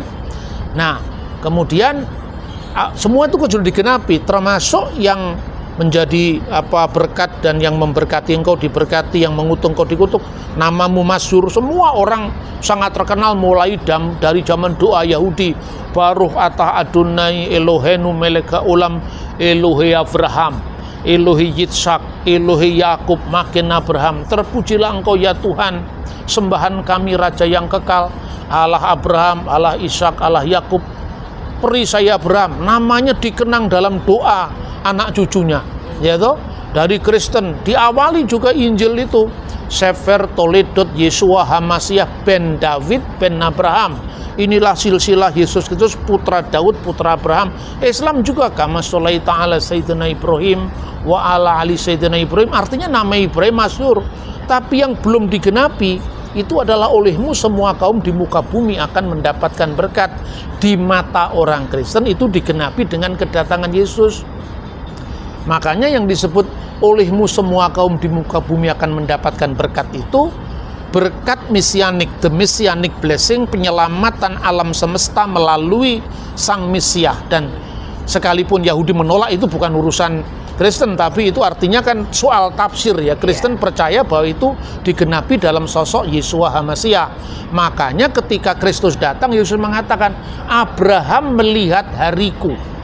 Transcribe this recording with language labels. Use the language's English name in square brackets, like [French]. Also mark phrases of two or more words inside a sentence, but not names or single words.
[Indonesian] Nah, kemudian semua itu sudah digenapi, termasuk yang menjadi berkat dan yang memberkati engkau diberkati, yang mengutuk engkau dikutuk, namamu masyhur. Semua orang sangat terkenal mulai dari zaman doa Yahudi, [Hebrew] ברוך אתה אדני אלהינו מלך העולם אלהי אברהם, אלהי יצחק, אלהי יעקב, מגן אברהם. [Indonesian] Terpujilah engkau ya Tuhan, sembahan kami Raja yang kekal, Allah Abraham, Allah Ishak, Allah Yakub. Perisai Abraham, namanya dikenang dalam doa anak cucunya, ya toh. Dari Kristen diawali juga Injil itu [Hebrew] ספר תולדות ישוע המשיח בן דוד בן אברהם. [Indonesian] Inilah silsilah Yesus Kristus putra Daud putra Abraham. Islam juga [Arabic] كما صليت على سيدنا إبراهيم و على آل سيدنا إبراهيم, [Indonesian] artinya nama Ibrahim masyhur. Tapi yang belum digenapi itu adalah olehmu semua kaum di muka bumi akan mendapatkan berkat. Di mata orang Kristen itu digenapi dengan kedatangan Yesus. Makanya yang disebut olehmu semua kaum di muka bumi akan mendapatkan berkat itu berkat mesianik, [English] the messianic blessing, [Indonesian] penyelamatan alam semesta melalui sang Mesias. Dan sekalipun Yahudi menolak, itu bukan urusan Kristen, tapi itu artinya kan soal tafsir ya. Kristen percaya bahwa itu digenapi dalam sosok Yesua HaMasiah. Makanya ketika Kristus datang, Yesus mengatakan, Abraham melihat hariku.